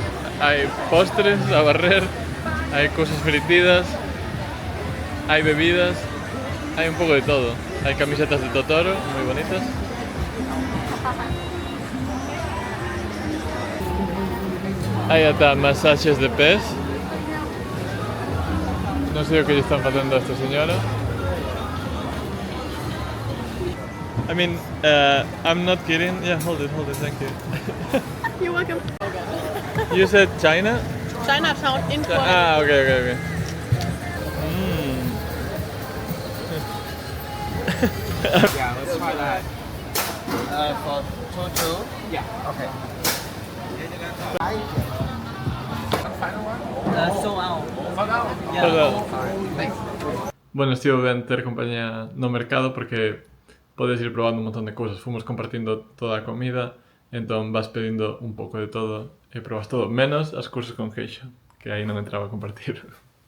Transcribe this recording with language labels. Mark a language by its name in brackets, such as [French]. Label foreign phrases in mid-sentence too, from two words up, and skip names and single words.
[Galician] Hai postres a barrer, hai cousas fritidas, hai bebidas, hai un pouco de todo. Hai camisetas de Totoro, moi bonitas. Hai ata masaxes de pés. Non sei o que lle están facendo a esta señora. [English] I mean, I'm not kidding. Yeah, hold it, thank you. You're welcome. You said China? Chinatown in Kuala. Ah, okay. Yeah, let's try that. For two. Yeah. Okay. Sold out. [Galician] Bueno, estivo ben ter compañía no mercado porque podes ir probando un montón de cousas. Fomos compartindo toda a comida, entón vas pedindo un pouco de todo e probas todo, menos as cousas con queixo, que aí non entraba a compartir.